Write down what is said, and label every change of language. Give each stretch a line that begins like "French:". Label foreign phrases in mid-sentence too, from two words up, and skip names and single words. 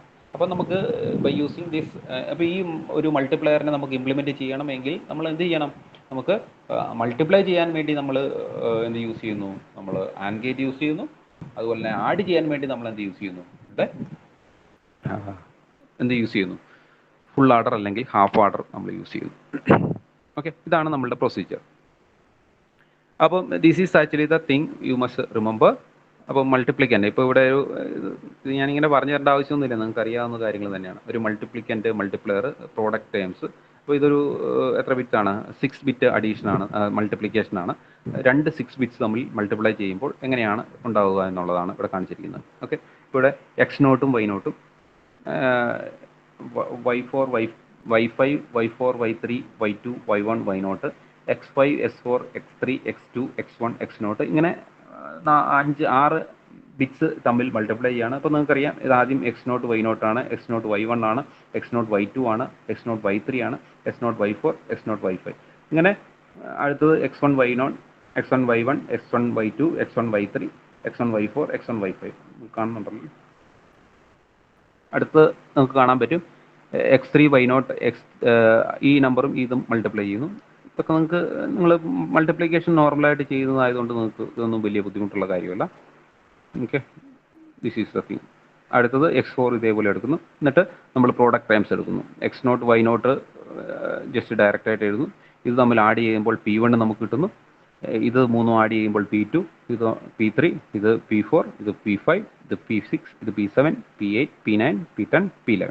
Malayalam: അപ്പോൾ നമുക്ക്
English: by using this,
Malayalam: അപ്പോൾ ഈ ഒരു മൾട്ടിപ്ലയറിനെ നമുക്ക് ഇംപ്ലിമെൻറ്റ് ചെയ്യണമെങ്കിൽ നമ്മൾ എന്ത് ചെയ്യണം, നമുക്ക് മൾട്ടിപ്ലൈ ചെയ്യാൻ വേണ്ടി നമ്മൾ എന്ത് യൂസ് ചെയ്യുന്നു, നമ്മൾ
English: AND gate
Malayalam: യൂസ് ചെയ്യുന്നു. അതുപോലെ തന്നെ ആഡ് ചെയ്യാൻ വേണ്ടി നമ്മൾ എന്ത് യൂസ് ചെയ്യുന്നു, എന്ത് യൂസ് ചെയ്യുന്നു,
English: full adder
Malayalam: അല്ലെങ്കിൽ
English: half adder
Malayalam: നമ്മൾ യൂസ് ചെയ്യുന്നു. ഓക്കെ, ഇതാണ് നമ്മളുടെ പ്രൊസീജിയർ.
English: അപ്പം this is actually the thing you must remember.
Malayalam: അപ്പം മൾട്ടിപ്ലിക്കൻ്റ്, ഇപ്പോൾ ഇവിടെ ഇത് ഞാനിങ്ങനെ പറഞ്ഞു തരേണ്ട ആവശ്യമൊന്നുമില്ല, നിങ്ങൾക്ക് അറിയാവുന്ന കാര്യങ്ങൾ തന്നെയാണ്. ഒരു
English: multiplicand, multiplier, product terms.
Malayalam: അപ്പോൾ ഇതൊരു എത്ര ബിറ്റാണ്, 6 ബിറ്റ് അഡീഷനാണ്, മൾട്ടിപ്ലിക്കേഷനാണ്. രണ്ട് 6 ബിറ്റ്സ് തമ്മിൽ മൾട്ടിപ്ലൈ ചെയ്യുമ്പോൾ എങ്ങനെയാണ് ഉണ്ടാവുക എന്നുള്ളതാണ് ഇവിടെ കാണിച്ചിരിക്കുന്നത്. ഓക്കെ, ഇവിടെ x0 y0, y4 y5 y4 y3 y2 y1 y0, x5 s4 x3 x2 x1 x0, ഇങ്ങനെ 6 ബിറ്റ്സ് തമ്മിൽ മൾട്ടിപ്ലൈ ചെയ്യാണ്. അപ്പോൾ നിങ്ങൾക്കറിയാം, ഇത് ആദ്യം x0 y0 ആണ്, x0 y1 ആണ്, x0 y2 ആണ്, x0 y3 ആണ്, x0 y4, x0 y5. ഇങ്ങനെ അടുത്തത് x1 y0, x1 y1, x1 y2, x1 y3, x1 y4, x1 y5 കാണുന്നുണ്ടല്ലോ. അടുത്ത് നമുക്ക് കാണാൻ പറ്റും x3 y0, ഈ നമ്പറും ഇതും മൾട്ടിപ്ലൈ ചെയ്യുന്നു. ഇതൊക്കെ നിങ്ങൾ മൾട്ടിപ്ലിക്കേഷൻ നോർമലായിട്ട് ചെയ്യുന്നതായതുകൊണ്ട് നിങ്ങൾക്ക് ഇതൊന്നും വലിയ ബുദ്ധിമുട്ടുള്ള കാര്യമല്ല. ഓക്കെ,
English: this is the thing.
Malayalam: അടുത്തത് x4 ഇതേപോലെ എടുക്കുന്നു. എന്നിട്ട് നമ്മൾ
English: product terms
Malayalam: എടുക്കുന്നു. x0 y0 ജസ്റ്റ് ഡയറക്റ്റായിട്ട് എഴുതുന്നു. ഇത് തമ്മിൽ ആഡ് ചെയ്യുമ്പോൾ P1 നമുക്ക് കിട്ടുന്നു. ഇത് മൂന്നും ആഡ് ചെയ്യുമ്പോൾ P2, ഇത് P3, ഇത് P4, ഇത് P5, ഇത് P6, ഇത് P7, P8, P9, P10, P11.